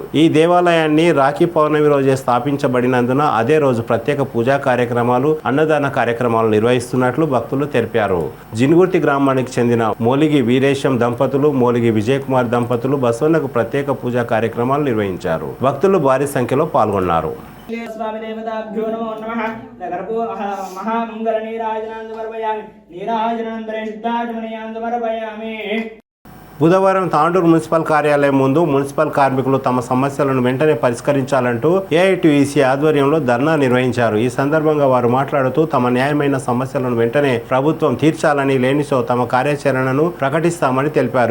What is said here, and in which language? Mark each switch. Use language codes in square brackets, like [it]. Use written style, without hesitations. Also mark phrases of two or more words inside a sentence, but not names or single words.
[te] ఈ దేవాలయాన్ని రాఖీ పౌర్ణమి రోజే స్థాపించబడినందున అదే రోజు ప్రత్యేక పూజా కార్యక్రమాలు, అన్నదాన కార్యక్రమాలు నిర్వహిస్తున్నట్లు భక్తులు తెలిపారు. జినుగుర్తి గ్రామానికి చెందిన మోలిగి వీరేశం దంపతులు, మోలిగి విజయ్ కుమార్ దంపతులు బసవన్నకు ప్రత్యేక పూజా కార్యక్రమాలు నిర్వహించారు. భక్తులు భారీ సంఖ్యలో పాల్గొన్నారు. [sa] स्वामी देवताभ्यो नमो नमः नगरपो महामंगल नीराजनां समर्पयामि नीराजनान्तरे शुद्धाचमनीयां समर्पयामि. [te] బుధవారం తాండూరు మున్సిపల్ కార్యాలయం ముందు మున్సిపల్ కార్మికులు తమ సమస్యలను వెంటనే పరిష్కరించాలంటూ ఏఐటీయూసీ ఆధ్వర్యంలో ధర్నా నిర్వహించారు. ఈ సందర్భంగా వారు మాట్లాడుతూ తమ న్యాయమైన సమస్యలను వెంటనే ప్రభుత్వం తీర్చాలని, లేనిచో తమ కార్యాచరణను ప్రకటిస్తామని తెలిపారు.